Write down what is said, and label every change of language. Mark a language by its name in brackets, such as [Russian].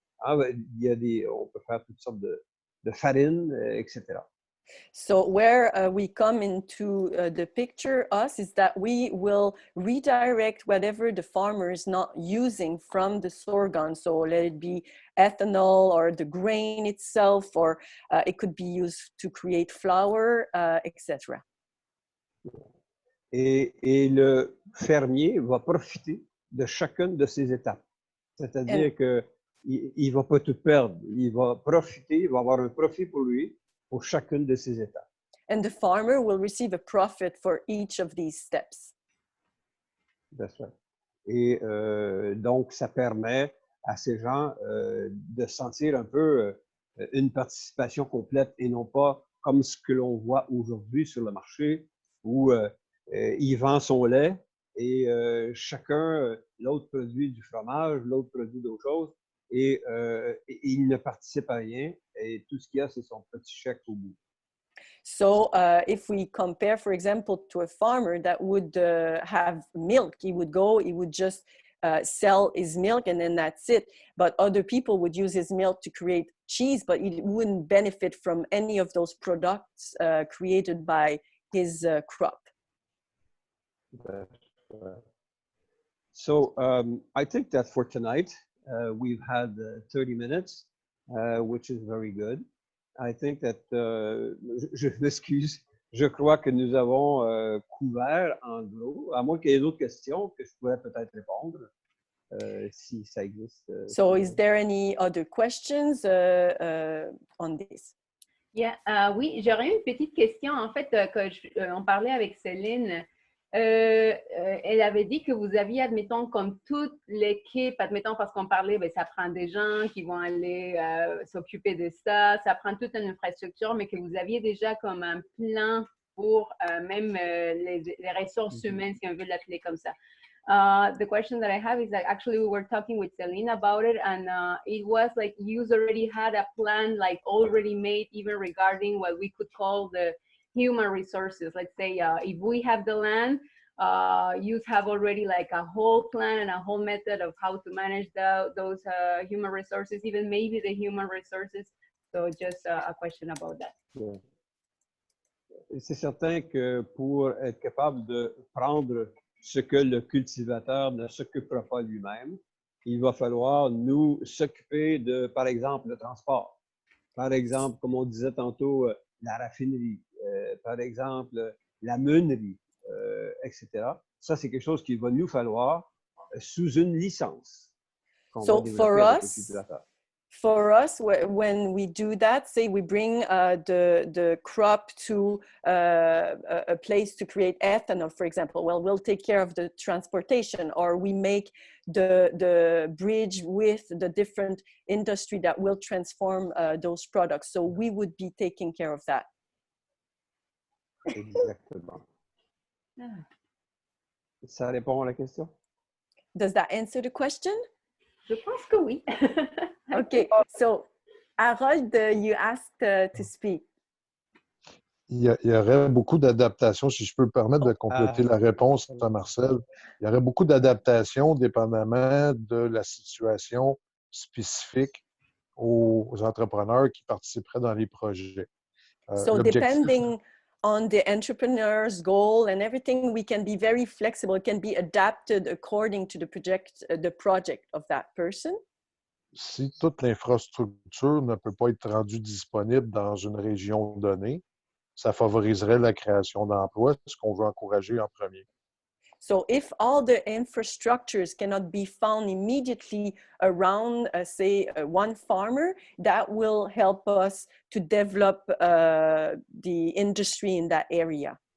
[French] Ah, il y a on peut faire toutes sortes de farines, etc. [English] So where we come into the picture, us, is that we will redirect whatever the farmer is not using from the sorghum. So let it be ethanol or the grain itself, or it could be used to create flour, etc. [French] Et le fermier va profiter de chacune de ces étapes. C'est-à-dire qu'il ne va pas tout perdre. Il va profiter, il va avoir un profit pour lui pour chacune de ces étapes. [English] And the farmer will receive a profit for each of these steps. That's right. [French] Et donc, ça permet à ces gens de sentir un peu une participation complète et non pas comme ce que l'on voit aujourd'hui sur le marché où il vend son lait et chacun, l'autre produit du fromage, l'autre produit d'autres choses et il ne participe à rien et tout ce qu'il y a, c'est son petit chèque au bout. [English] So if we compare, for example, to a farmer that would have milk, he would just sell his milk and then that's it. But other people would use his milk to create cheese, but he wouldn't benefit from any of those products created by his crop. So I think that for tonight, we've had 30 minutes, which is very good. I think that, [French] je m'excuse, je crois que nous avons couvert en gros, à moins qu'il y ait d'autres questions que je pourrais peut-être répondre, si ça existe. [English] So is there any other questions on this? [French] Yeah, oui, j'aurais une petite question. En fait, on parlait avec Céline. Elle avait dit que vous aviez, admettons, comme toute l'équipe, admettons, parce qu'on parlait, ben, ça prend des gens qui vont aller s'occuper de ça, ça prend toute une infrastructure, mais que vous aviez déjà comme un plan pour même les ressources humaines, si on veut l'appeler comme ça. [English] The question that I have is that actually we were talking with Celine about it, and it was like you already had a plan like already made, even regarding what we could call the human resources. Let's say if we have the land, you have already like a whole plan and a whole method of how to manage those human resources, even maybe the human resources. So just a question about that. Yeah. [French] C'est certain que pour être capable de prendre ce que le cultivateur ne s'occupera pas lui-même, il va falloir nous s'occuper de, par exemple, le transport. Par exemple, comme on disait tantôt, la raffinerie. Par exemple, la meunerie, etc. Ça, c'est quelque chose qu'il va nous falloir sous une licence qu'on va développer avec le cultivateur. [English] For us, when we do that, say we bring the crop to a place to create ethanol, for example, well, we'll take care of the transportation, or we make the bridge with the different industry that will transform those products. So we would be taking care of that. [French] Exactement. Ça répond à la question? [English] Does that answer the question? [French] Je pense que oui. [English] Okay, so Harold, you asked to speak. [French] Il y aurait beaucoup d'adaptations, si je peux me permettre de compléter la réponse à Marcel. Il y aurait beaucoup d'adaptations dépendamment de la situation spécifique aux entrepreneurs qui participeraient dans les projets. [English] So [French] L'objectif, [English] depending on the entrepreneur's goal and everything, we can be very flexible. It can be adapted according to the project of that person. [French] si toute l'infrastructure ne peut pas être rendue disponible dans une région donnée, ça favoriserait la création d'emplois, ce qu'on veut encourager en premier. [English] So if all the infrastructures cannot be found immediately around, say, one farmer, that will help us to develop the industry in that area.